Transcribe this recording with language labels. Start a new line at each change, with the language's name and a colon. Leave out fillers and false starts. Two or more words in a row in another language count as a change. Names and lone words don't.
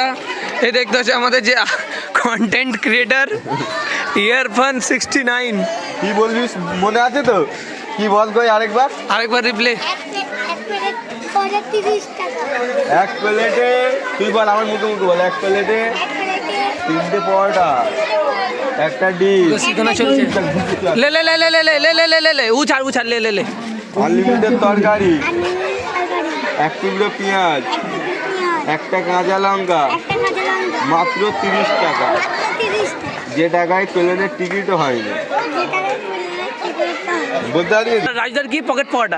Bangla: এই দেখতে হচ্ছে আমাদের যে
English: content creator
Bangla: ইয়ারফান 69। কি বলবি মনে আছে তো? কি বল কই আরেকবার? আরেকবার রিপ্লে। এক প্লেট পরে 30 টাকা। এক প্লেটে তুই বল, আমার মুখে মুখে বল। এক প্লেটে এক প্লেটে 3টে পরোটা, একটা ডিম, শিখানো চলছে। লে লে লে লে লে লে লে লে লে লে লে উছাড় উছাড় লে লে লে আনলিমিটেড তরকারি, তরকারি, এক টুকরো পেঁয়াজ, পেঁয়াজ, একটা কাঁচা লঙ্কা, একটা কাঁচা লঙ্কা, মাত্র 30 টাকা। মাত্র 30 টাকা। যে টাকায় প্লেনের টিকিটও হয়নি। যে টাকায় প্লেনের টিকিটটা হয়। বুঝতে পারিস? রাজুদার কি পকেট পড়াটা।